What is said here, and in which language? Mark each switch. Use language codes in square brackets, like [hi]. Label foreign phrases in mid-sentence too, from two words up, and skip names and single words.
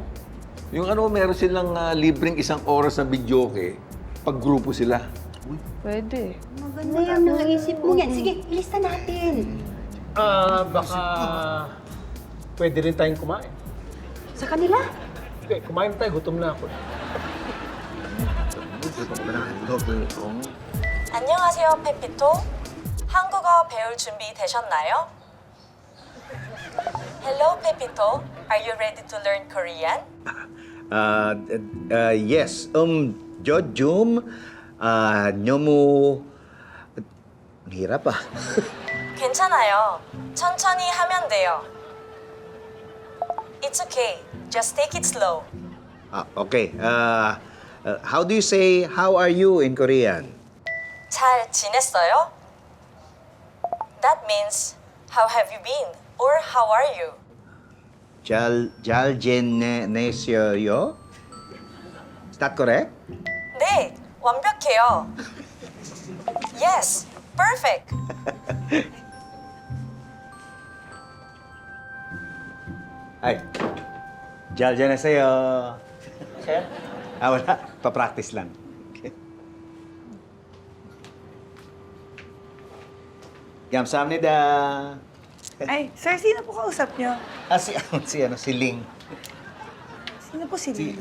[tl] Yung meron silang libreng 1 oras na videoke pag grupo sila. Pwede. Maganda yan, naisip mo yan. Sige, ilista natin. Baka pwede rin tayong kumain. Sa kanila? Okay, kumain tayo. Gutom na ako. [ko] 안녕하세요, 페피토. 한국어 배울 준비 되셨나요? [en] Hello, Pepito. Are you ready to learn Korean? Yes. Jojum, [tl] 너무 hirap ah. [ko] 괜찮아요. 천천히 하면 돼요. [en] It's okay. Just take it slow. Okay. How do you say, how are you in Korean? [ko] 잘 지냈어요? [en] That means, how have you been? Or how are you? [ko] 잘 지내셨어요? [en] Is that correct? [ko] 네, 완벽해요. [en] Yes, perfect. [tl] Ay, [ko] 잘 지내세요. [tl] Sir? Wala. Pa-practice lang. Okay. [ko] 감사합니다. [tl] Ay, sir, sino po kausap niyo? Si Ling. Sino po si Ling?